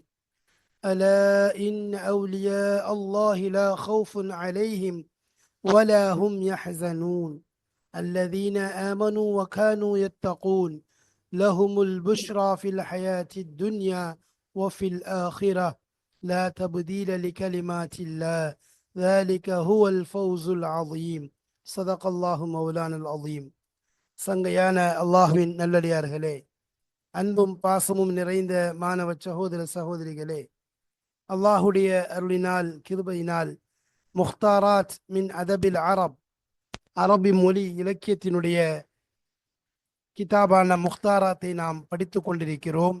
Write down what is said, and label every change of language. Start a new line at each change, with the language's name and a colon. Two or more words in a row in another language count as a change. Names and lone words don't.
Arabic: ألا إن أولياء الله لا خوف عليهم ولا هم يحزنون الذين آمنوا وكانوا يتقون لهم البشرى في الحياة الدنيا وفي الآخرة لا تبديل لكلمات الله ذلك هو الفوز العظيم. صدق الله مولانا العظيم.
Tamil: சங்கையான அல்லாஹ்வின் நல்லடியார்களே, அன்பும் பாசமும் நிறைந்த மாணவ சகோதர சகோதரிகளே, அல்லாஹுடைய அருளினால் கிருபையினால் முக்தாராத் மின் அதபில் அரபி மொழி இலக்கியத்தினுடைய கிதாபான முக்தாராத்தை நாம் படித்து கொண்டிருக்கிறோம்.